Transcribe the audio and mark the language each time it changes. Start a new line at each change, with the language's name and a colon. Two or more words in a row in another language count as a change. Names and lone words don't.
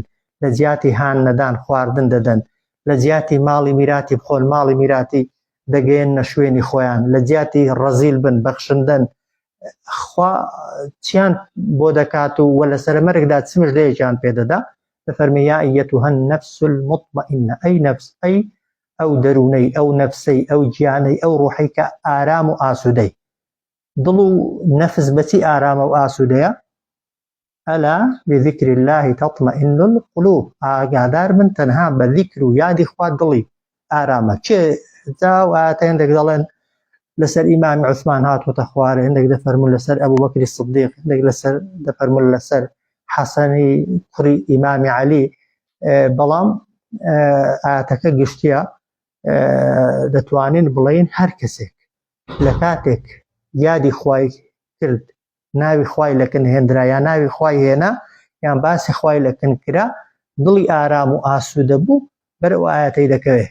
Central Kurdish: لە جیاتی هان نەدان خواردن دەدەن لە جیاتی ماڵی میراتی بخۆن ماڵی میراتی دەگەیەنە شوێنی خۆیان لە جیاتی ڕەزیل بن بەخشندن خوا چیان بۆ دەکات و وە لە سەرمەرگدا چمش لەیەکیان پێدەدا دەفەرمێ
Arabic: یا ئەیەتوها النەفس المطمئنە
Central Kurdish: ئەی نەفس ئەی ئەو دەرونەی ئەو نەفسەی ئەو گیانەی ئەو ڕوحەی کە ئارام و ئاسوودەی. دڵ و نەفس بەچی ئارامە و ئاسوودەیە؟
Arabic: ئەلا بذکر الله تطمئن القلوب.
Central Kurdish: ئاگادار بن تەنها بە ذیکر و یادی خوا دڵی ئارامە. چێ جاو ئاەتە هێندێک دەڵێن لەسەر ئیمامی عوسمان هاتوۆتە خوارە، هێندێک دەفەرمون لەسەر ئەبوو بەکری سیدیق، هێندێک لەسەر دەفەرمون لەسەر حەسەنی کوڕی ئیمامی عەلی. بەڵام ئاەتەکە گشتیە دەتوانین بڵێین هەر کەسێک لە کاتێک یادی خوای کرد، ناوی خوای لەکن هێندرا یا ناوی خوای هێنا یان باسی خوای لەکن کرا، دڵی ئارام و ئاسوودە بوو بەرەو ئاەتەی دەکەوێت.